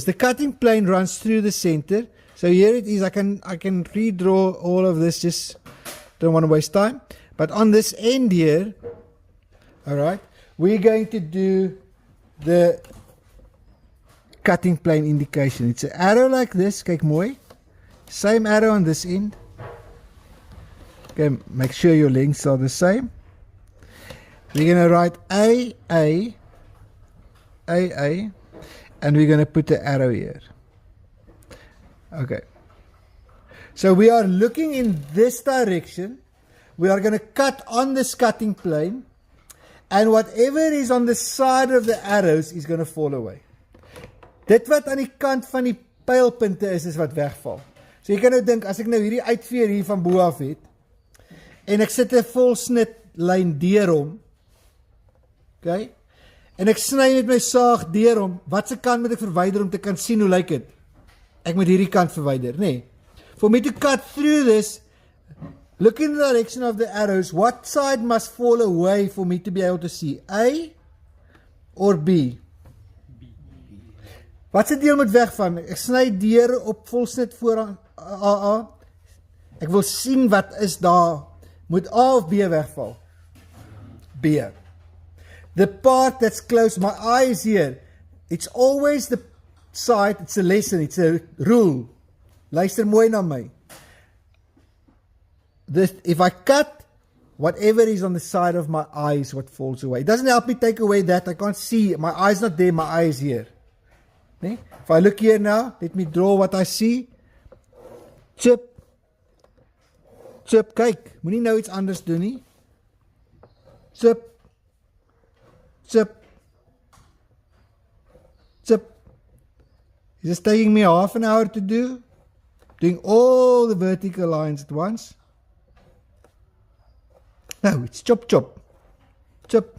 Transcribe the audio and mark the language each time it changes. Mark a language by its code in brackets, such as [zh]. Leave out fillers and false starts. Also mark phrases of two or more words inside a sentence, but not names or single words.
[en] The cutting plane runs through the center. So here it is. I can redraw all of this. Just don't want to waste time. But on this end here, alright, we're going to do the cutting plane indication. It's an arrow like this. [af] Kyk mooi. [en] Same arrow on this end. Okay, make sure your lengths are the same. We're going to write A, and we're going to put the arrow here. Okay. So we are looking in this direction. We are going to cut on this cutting plane, and whatever is on the side of the arrows is going to fall away. [af] Dit wat aan die kant van die pylpunte is wat wegval. So jy kan nou dink, as ek nou hierdie uitveer hier van bo af het, en ek sit 'n volsnit lyn deur hom, okay, en ek sny met my saag deur hom, watse kant moet ek verwyder om te kan sien hoe lyk dit? Ek moet hierdie kant verwyder, nee. [en] For me to cut through this, look in the direction of the arrows, what side must fall away for me to be able to see? [af] A or B? Watse deel moet wegvan? Ek sny deur op volsnit voor AA. Ek wil sien wat is daar. Moet A of B wegval? B. [en] the part that's close, my eye is here. It's always the side, it's a lesson, it's a rule. [af] Luister mooi na my. [en] If I cut, whatever is on the side of my eye is what falls away. It doesn't help me take away that. I can't see. My eye's not there, my eye is here. Nee? If I look here now, let me draw what I see. Chip. Chip, [af] kyk. Moenie nou iets anders doen nie. [en] Chip. Chip. Chip. Is this taking me half an hour to do? Doing all the vertical lines at once? No, it's chop, chop. Chip.